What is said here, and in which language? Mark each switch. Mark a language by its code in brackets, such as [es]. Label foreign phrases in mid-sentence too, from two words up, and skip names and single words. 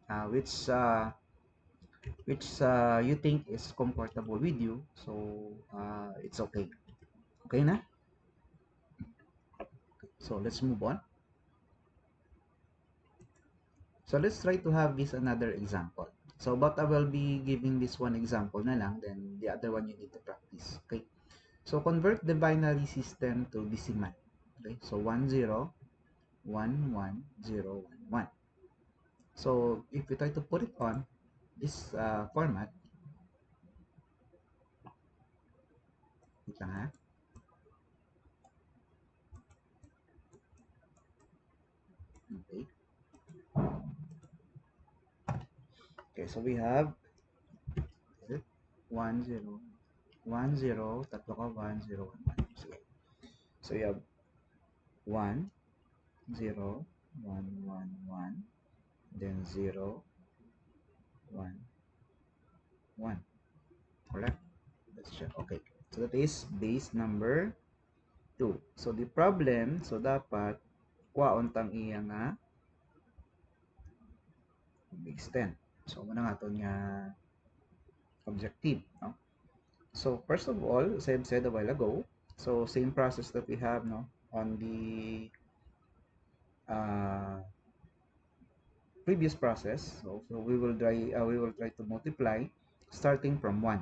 [en] Which you think is comfortable with you, so it's okay. Okay na? So let's move on. So let's try to have this another example. So but I will be giving this one example [tl] na lang, [en] then the other one you need to practice. Okay? So convert the binary system to decimal. Okay? So 1 0 1 1 0 1 1. So if we try to put it on this format, wait [tl] lang ha. [en] Okay. Okay, so we have 1, 0, 1, 0, [hil] tatlo ka, 1, 0, 1, 1. Sige. So, you have 1, 0, 1, 1, 1, then 0, 1, 1. [en] Correct? Let's check. Okay. So, that is base number 2. [hil] So, the problem, so dapat, kwaon tang iya nga base 10. So, muna nga ito nga objective. No? [en] So, first of all, as I've said a while ago, so same process that we have no on the uh, previous process. So we will try to multiply starting from 1.